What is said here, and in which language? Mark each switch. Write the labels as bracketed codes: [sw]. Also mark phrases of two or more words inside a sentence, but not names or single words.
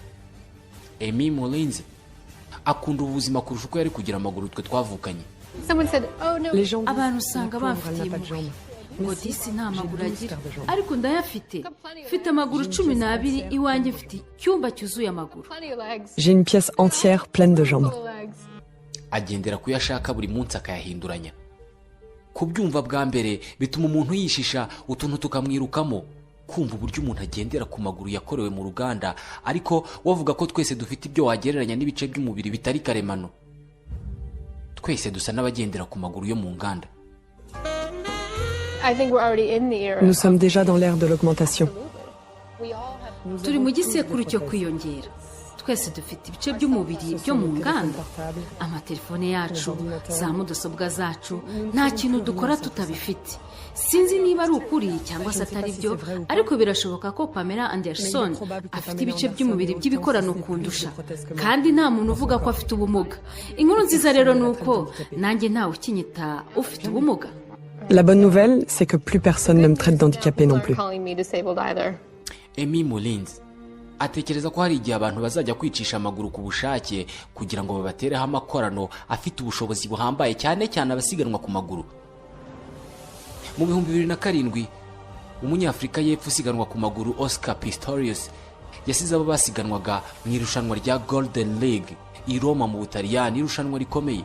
[rw] Amy Mullins akunda ubuzima kurusha uko yari kugira amaguru twe twavukanye. Abantu usanga bafitiye impuhwe ngo disi nta maguru agira, ariko ndayafite. Mfite amaguru 12 iwanjye, mfite icyumba cyuzuye amaguru. [fr] J'ai une pièce entière pleine de jambes. [rw] Agendera kuyashaka buri munsi akayahinduranya. Kubyumva bwa mbere bituma umuntu yishisha, utuntu tukamwirukamo. Kumva uburyo umuntu agendera ku maguru yakorewe mu ruganda, ariko wavuga ko twese dufite ibyo wagereranya n'ibice by'umubiri bitari karemano. Twese dusa n'abagendera ku maguru yo mu nganda. [fr] Nous sommes déjà dans l'ère de l'augmentation. [rw] Turi mu gisekuru cyo kwiyongera. Twese dufite ibice by'umubiri byo mu nganda. Amatelefone yacu, za mudasobwa zacu, nta kintu dukora tutabifite. Sinzi niba ari ukuri cyangwa se atari byo, ariko birashoboka ko Pamela Anderson afite ibice by'umubiri by'ibikorano kundusha, kandi nta muntu uvuga ko afite ubumuga. Inkuru nziza rero ni uko nanjye ntawe ukinyita ufite ubumuga. [fr] La bonne nouvelle, c'est que plus personne ne me traite d'handicapé non plus. [rw] Amy Mullins atekereza ko hari igihe abantu bazajya kwicisha amaguru ku bushake kugira ngo babatereho amakorano afite ubushobozi buhambaye, cyane cyane abasiganwa ku maguru. Mu 2007 umunyafrika y'Epfo usiganwa ku maguru Oscar Pistorius yasize abo basiganwaga mu irushanwa rya Golden League i Roma mu Butaliyani, irushanwa rikomeye.